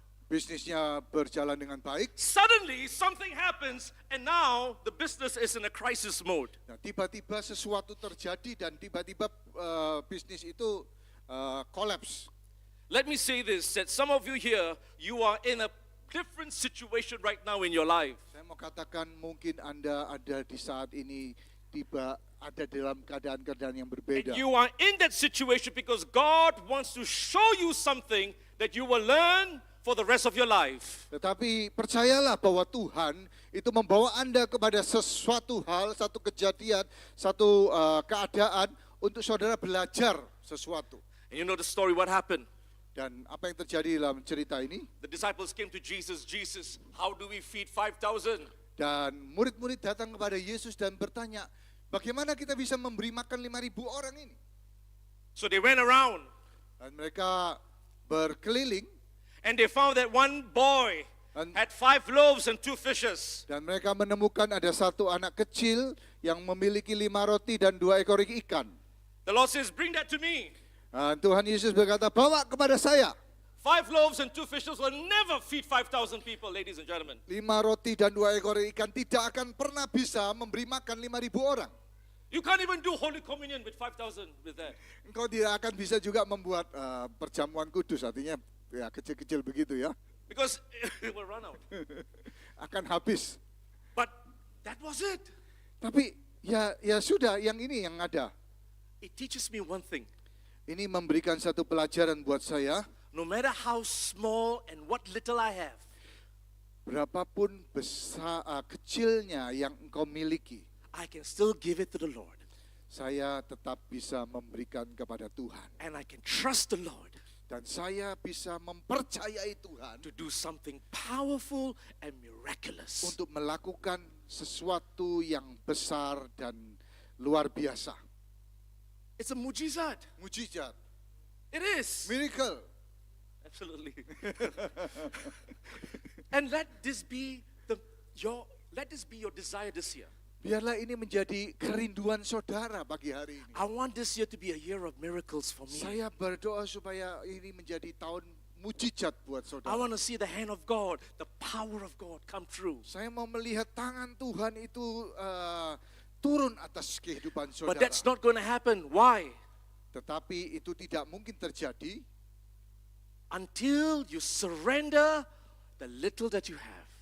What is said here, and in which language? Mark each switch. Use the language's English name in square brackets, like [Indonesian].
[Indonesian] bisnisnya berjalan dengan baik. [English] Suddenly, something happens, and now the business is in a crisis mode. [Indonesian] Nah, tiba-tiba sesuatu terjadi dan tiba-tiba bisnis itu collapse. [English] Let me say this, that some of you here, you are in a different situation right now in your life. [Indonesian] Saya mau katakan mungkin Anda ada di saat ini ada dalam keadaan-keadaan yang berbeda. [English] And you are in that situation because God wants to show you something that you will learn for the rest of your life. [Indonesian] Tetapi percayalah bahwa Tuhan itu membawa Anda kepada sesuatu hal, satu kejadian, satu keadaan untuk saudara belajar sesuatu. [English] And you know the story, what happened? [Indonesian] Dan apa yang terjadi dalam cerita ini? [English] The disciples came to Jesus, Jesus, how do we feed 5,000? [Indonesian] Dan murid-murid datang kepada Yesus dan bertanya, bagaimana kita bisa memberi makan 5.000 orang ini? [English] So they went around [Indonesian] Dan mereka berkeliling [English] and they found that one boy had 5 loaves and 2 fishes. [Indonesian] dan mereka menemukan ada satu anak kecil yang memiliki 5 roti dan 2 ekor ikan. [English] The Lord says, bring that to me. [Indonesian] Tuhan Yesus berkata, bawa kepada saya. [English] 5 loaves and 2 fishes will never feed 5,000 people, ladies and gentlemen. [Indonesian] 5 roti dan 2 ekor ikan tidak akan pernah bisa memberi makan 5.000 orang. [English] You can't even do Holy Communion with 5,000 with that. [Indonesian] Engkau tidak akan bisa juga membuat perjamuan kudus, artinya ya kecil-kecil begitu ya. [English] Because it will run out. [Indonesian] Akan habis. [English] But that was it. [Indonesian] Tapi ya sudah, yang ini yang ada. [English] It teaches me one thing. [Indonesian] Ini memberikan satu pelajaran buat saya. [English] No matter how small and what little I have, [Indonesian] Berapapun besar kecilnya yang engkau miliki, [English] I can still give it to the Lord. [Indonesian] saya tetap bisa memberikan kepada Tuhan. [English] And I can trust the Lord [Indonesian] Dan saya bisa mempercayai Tuhan [English] to do something powerful and miraculous. [Indonesian] untuk melakukan sesuatu yang besar dan luar biasa. [English] It's a [Indonesian] mujizat. Mujizat, [English] It is. miracle. Absolutely. And let this be your desire this year. [Indonesian] Biarlah ini menjadi kerinduan saudara pagi hari ini. [English] I want this year to be a year of miracles for me. [Indonesian] Saya berdoa supaya ini menjadi tahun mujizat buat [English] I [Indonesian] saudara. [English] want to see the hand of God, the power of God come through. [Indonesian] Saya mau melihat tangan Tuhan itu turun atas kehidupan [English] But [Indonesian] saudara. [English] that's not going to happen. Why? [Indonesian] Tetapi itu tidak mungkin terjadi [English] Until you surrender the little that you have.